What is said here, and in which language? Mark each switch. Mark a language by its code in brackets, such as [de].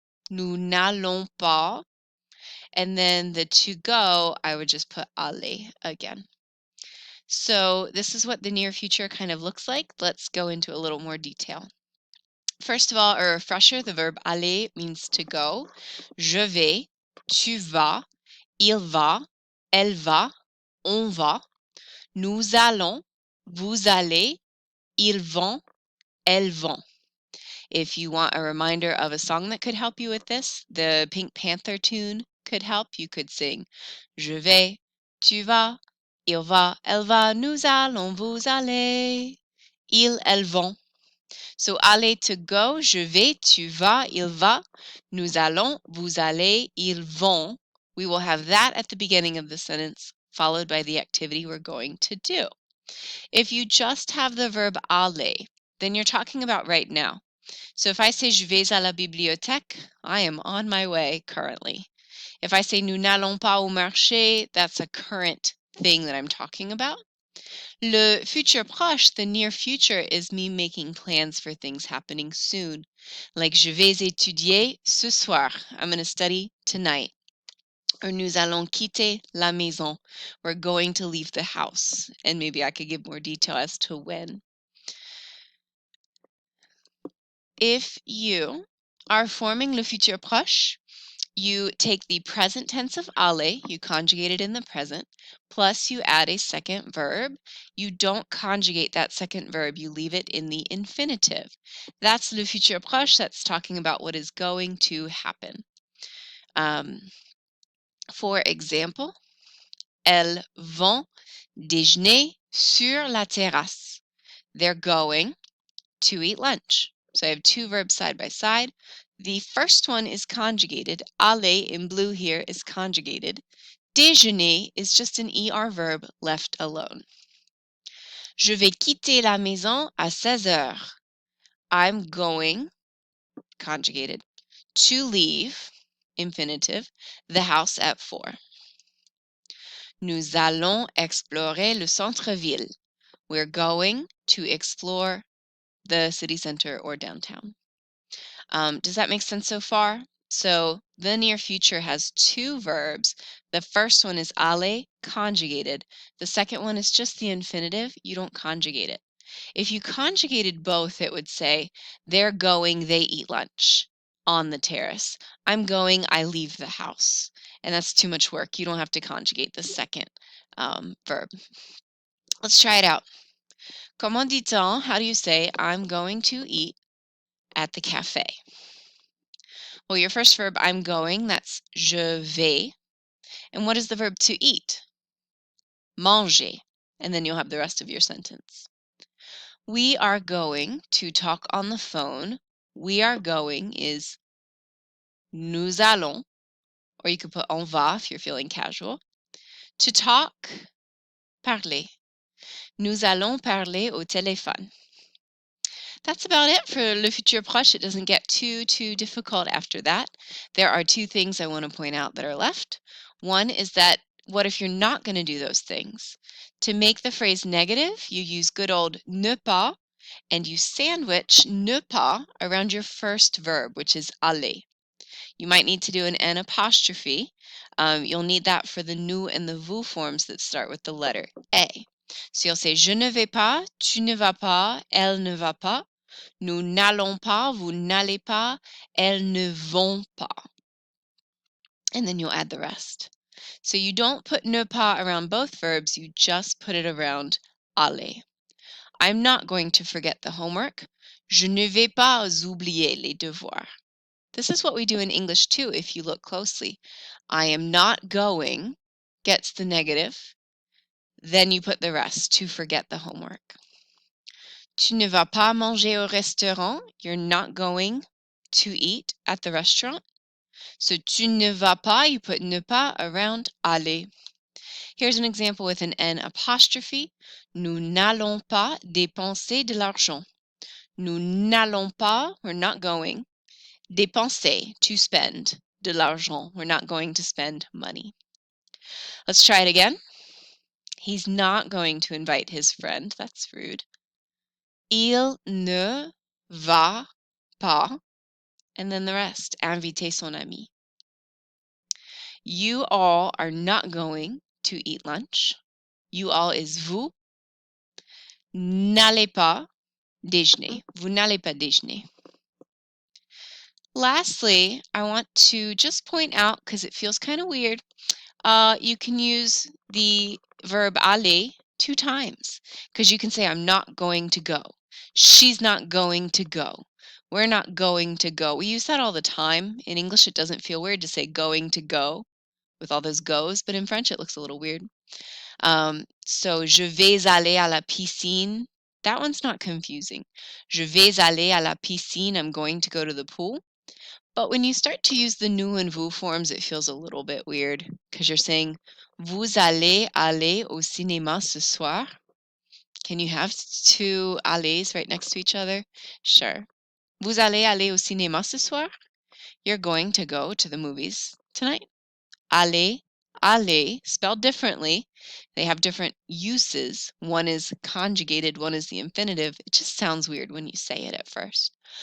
[fr] Nous n'allons pas. [en] And then the to go, I would just put aller again. So this is what the near future kind of looks like. Let's go into a little more detail. First of all, a refresher, the verb aller means to go. [fr] Je vais, tu vas, il va, elle va, on va. Nous allons, vous allez, ils vont, elles vont. [en] If you want a reminder of a song that could help you with this, the Pink Panther tune could help. You could sing [fr] Je vais, tu vas, il va, elle va, nous allons, vous allez, ils, elles vont. So aller [en] to go, [fr] je vais, tu vas, il va, nous allons, vous allez, ils vont. [en] We will have that at the beginning of the sentence, followed by the activity we're going to do. If you just have the verb aller, then you're talking about right now. So if I say [fr] je vais à la bibliothèque, [en] I am on my way currently. If I say [fr] nous n'allons pas au marché, [en] that's a current thing that I'm talking about. Le futur proche, the near future, is me making plans for things happening soon. Like [fr] je vais étudier ce soir. [en] I'm going to study tonight. [fr] Or nous allons quitter la maison. [en] We're going to leave the house. And maybe I could give more detail as to when. If you are forming le futur proche, you take the present tense of aller, you conjugate it in the present, plus you add a second verb. You don't conjugate that second verb, you leave it in the infinitive. That's le futur proche, that's talking about what is going to happen. For example, [fr] elles vont déjeuner sur la terrasse. [en] They're going to eat lunch. So I have two verbs side by side. The first one is conjugated. Aller in blue here is conjugated. Déjeuner is just an ER verb left alone. [fr] Je vais quitter la maison à 16 heures. [en] I'm going, conjugated, to leave, infinitive, the house at 4. [fr] Nous allons explorer le centre-ville. [en] We're going to explore the city center or downtown. Does that make sense so far? So the near future has two verbs. The first one is aller, conjugated. The second one is just the infinitive. You don't conjugate it. If you conjugated both, it would say, they're going, they eat lunch on the terrace. I'm going, I leave the house. And that's too much work. You don't have to conjugate the second verb. Let's try it out. [fr] Comment dit-on? [en] How do you say, I'm going to eat at the cafe? Well, your first verb, I'm going, that's [fr] je vais. [en] And what is the verb to eat? Manger. And then you'll have the rest of your sentence. We are going to talk on the phone. We are going is [fr] nous allons, [en] or you could put [fr] on va [en] if you're feeling casual. To talk, parler. [fr] Nous allons parler au téléphone. [en] That's about it for le futur proche. It doesn't get too difficult after that. There are two things I want to point out that are left. One is that what if you're not going to do those things? To make the phrase negative, you use good old ne pas, and you sandwich ne pas around your first verb, which is aller. You might need to do an N apostrophe. You'll need that for the nous and the vous forms that start with the letter A. So you'll say [fr] je ne vais pas, tu ne vas pas, elle ne va pas. Nous n'allons pas, vous n'allez pas, elles ne vont pas. [en] And then you'll add the rest. So you don't put ne pas around both verbs, you just put it around aller. I'm not going to forget the homework. [fr] Je ne vais pas oublier les devoirs. [en] This is what we do in English too, if you look closely. I am not going gets the negative, then you put the rest to forget the homework. [fr] Tu ne vas pas manger au restaurant. [en] You're not going to eat at the restaurant. So [fr] tu ne vas pas, [en] you put ne pas around aller. Here's an example with an N apostrophe. [fr] Nous n'allons pas dépenser de l'argent. Nous n'allons pas, [en] we're not going. Dépenser, to spend. [fr] De l'argent, [en] we're not going to spend money. Let's try it again. He's not going to invite his friend. That's rude. [fr] Il ne va pas. [en] And then the rest. [fr] Inviter son ami. [en] You all are not going to eat lunch. You all is vous. [fr] N'allez pas déjeuner. Vous n'allez pas déjeuner. [en] Lastly, I want to just point out, because it feels kind of weird, you can use the verb aller 2 times, because you can say, I'm not going to go. She's not going to go. We're not going to go. We use that all the time. In English, it doesn't feel weird to say going to go with all those goes, but in French, it looks a little weird. [fr] So, je vais aller à la piscine. [en] That one's not confusing. [fr] Je vais aller à la piscine. [en] I'm going to go to the pool. But when you start to use the nous and vous forms, it feels a little bit weird because you're saying, [fr] vous allez aller au cinéma ce soir. [en] Can you have 2 allez right next to each other? Sure. [fr] Vous allez aller au cinéma ce soir? [en] You're going to go to the movies tonight. Aller, aller, spelled differently. They have different uses. One is conjugated, one is the infinitive. It just sounds weird when you say it at first.